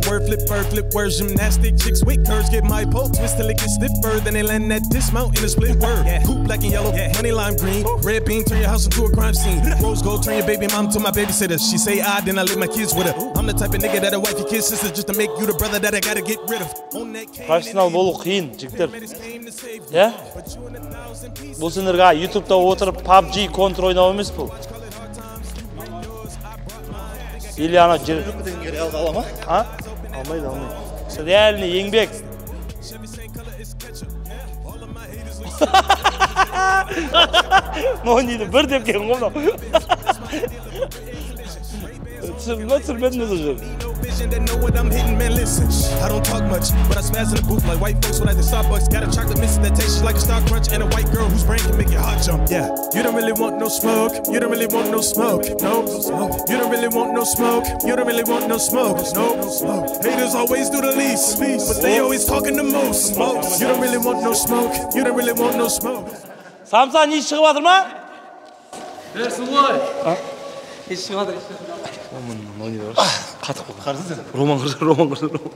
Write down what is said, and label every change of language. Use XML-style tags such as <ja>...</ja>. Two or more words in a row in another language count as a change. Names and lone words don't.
<en>Word flip word, gymnastic chicks with curves get my pole twist till it gets stiffer, then they land at dismount in a split word. Hoop black and yellow, honey lime green, red bean turn your house into a crime scene. Rose gold turn your baby mom to my babysitter. She say I, then I leave my kids with her. I'm the type of nigga that'll wife your kid's sister just to make you the brother that I gotta get rid of.</en> <kk>Профессионал болу қиын, жігіттер. Иә? Бұл сендерге ютубта отырып PUBG контр ойнау емес бұл. Или ана жер... А? Алмайды. Реальный еңбек. Монейді бір деп келген ғой мынау. Түсірмедім өзі жер.</kk> <en>That know what I'm hitting, man, listen. I don't talk much, but I spaz in the booth like white folks when I did Starbucks. Got a chocolate mix that tastes like a Star Crunch and a white girl whose brain can make your heart jump. Yeah, you don't really want no smoke. You don't really want no smoke. No smoke. You don't really want no smoke. You don't really want no smoke. No smoke. Haters always do the least, but they always talking the most. You don't really want no smoke. You don't really want no smoke.</en> <kk>Самсан еш шығып жатыр ма? Берсін ғой. Еш шығып жатыр. Қатып қалды. Роман қырды.</kk>